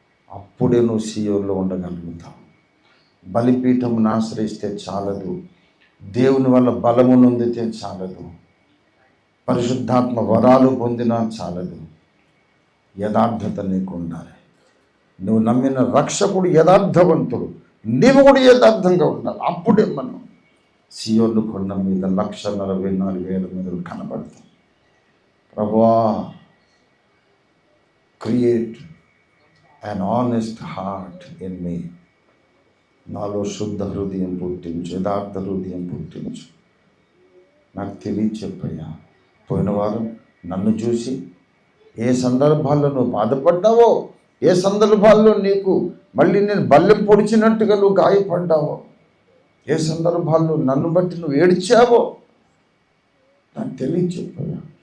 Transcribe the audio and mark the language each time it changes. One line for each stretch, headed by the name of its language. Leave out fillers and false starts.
Telugu: అప్పుడే నువ్వు సీయోలో ఉండగలుగుతావు. బలిపీఠమును ఆశ్రయిస్తే చాలదు, దేవుని వల్ల బలము నొందితే చాలదు, పరిశుద్ధాత్మ వరాలు పొందినా చాలదు. యథార్థత నీకు ఉండాలి. నువ్వు నమ్మిన రక్షకుడు యథార్థవంతుడు, నీవు కూడా యథార్థంగా ఉండాలి. అప్పుడే మనం సియోను కొండ మీద 144,000 మంది కనబడతాం.
English: ప్రభువా, create an honest heart in me.
Telugu: నాలో శుద్ధ హృదయం పుట్టించు, యథార్థ హృదయం పుట్టించు. నాకు తెలియచెప్పయ్యా. పోయిన వారం నన్ను చూసి ఏ సందర్భాల్లో నువ్వు బాధపడ్డావో, ఏ సందర్భాల్లో నీకు మళ్ళీ నేను బల్లెం పొడిచినట్టుగా నువ్వు గాయపడ్డావో, ఏ సందర్భాల్లో నన్ను బట్టి నువ్వు ఏడ్చావో నాకు తెలియచెప్పయ్యా.